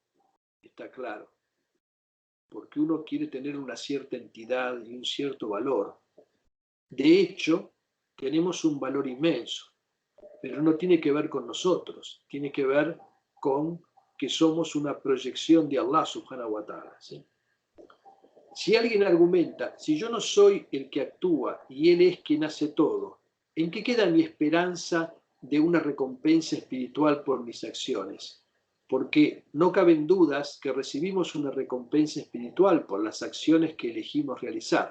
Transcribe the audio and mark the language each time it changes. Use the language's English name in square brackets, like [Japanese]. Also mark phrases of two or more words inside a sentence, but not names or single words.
[Spanish] Está claro. Porque uno quiere tener una cierta entidad y un cierto valor. De hecho, tenemos un valor inmenso, pero no tiene que ver con nosotros, tiene que ver con que somos una proyección de [Arabic] الله سبحانه وتعالى, [Spanish] ¿sí? Si alguien argumenta, si yo no soy el que actúa y él es quien hace todo, ¿en qué queda mi esperanza de una recompensa espiritual por mis acciones? Porque no caben dudas que recibimos una recompensa espiritual por las acciones que elegimos realizar.